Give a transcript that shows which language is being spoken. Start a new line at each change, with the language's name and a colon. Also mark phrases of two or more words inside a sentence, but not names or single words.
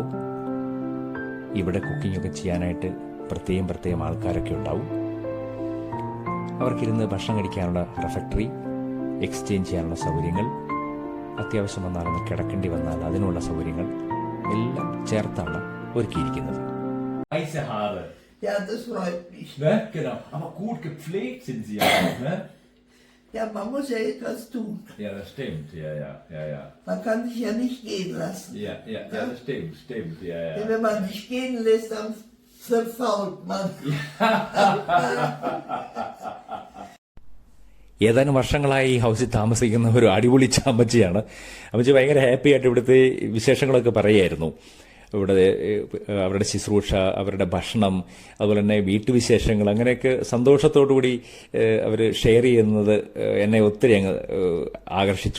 Malayalam: ഇവിടെ കുക്കിംഗ് ഒക്കെ ചെയ്യാനായിട്ട് പ്രത്യേകം ആൾക്കാരൊക്കെ ഉണ്ടാവും. അവർക്കിരുന്ന് ഭക്ഷണം കഴിക്കാനുള്ള റെഫക്ടറി, എക്സ്ചേഞ്ച് ചെയ്യാനുള്ള സൗകര്യങ്ങൾ, അത്യാവശ്യം വന്നാലൊന്ന് കിടക്കേണ്ടി വന്നാൽ അതിനുള്ള സൗകര്യങ്ങൾ എല്ലാം ചേർത്താണ് ഒരുക്കിയിരിക്കുന്നത്.
German: Ja, das freut mich. Ne? Genau. Aber gut gepflegt sind Sie ja auch, ne? Ja, man muss ja etwas tun. Ja, das stimmt. Ja. Man kann sich ja nicht gehen lassen. Ja, das stimmt. Ja. Denn wenn man sich gehen lässt, dann verfault man.
Malayalam: ഏതാനും വർഷങ്ങളായി ഈ ഹൗസിൽ താമസിക്കുന്ന ഒരു അടിപൊളി അമ്മച്ചിയാണ്. അമ്മച്ചി ഭയങ്കര ഹാപ്പി ആയിട്ട് ഇവിടുത്തെ വിശേഷങ്ങളൊക്കെ പറയായിരുന്നു. ഇവിടെ അവരുടെ ശുശ്രൂഷ, അവരുടെ ഭക്ഷണം, അതുപോലെ തന്നെ വീട്ടുവിശേഷങ്ങൾ, അങ്ങനെയൊക്കെ സന്തോഷത്തോടു കൂടി അവർ ഷെയർ ചെയ്യുന്നത് എന്നെ ഒത്തിരി അങ്ങ് ആകർഷിച്ചു.